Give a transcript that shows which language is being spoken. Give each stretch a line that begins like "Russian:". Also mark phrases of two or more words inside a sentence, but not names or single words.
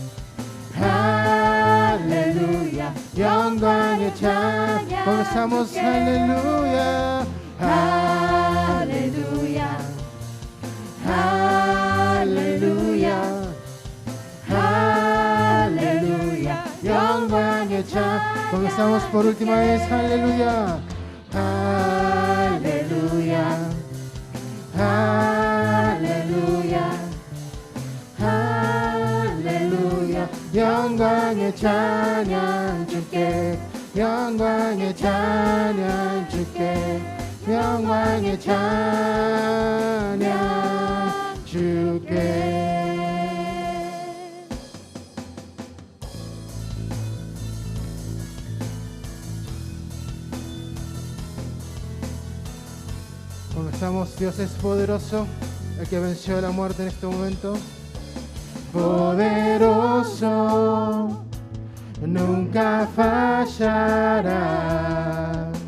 Korean: 할렐루야. 영광의 찬양.
Spanish: comenzamos.
Korean: 할렐루야. 할렐루야. 할렐루야. 할렐루야. 영광의 찬양.
Spanish: comenzamos por última vez.
Korean: 할렐루야. 할렐루야. 할렐루야. 할렐루야. 영광의 찬양 주께. 영광의 찬양 주께. 영광의 찬양 주께.
Spanish: Comenzamos. Dios es poderoso, el que venció la muerte en este momento. Poderoso, nunca fallará.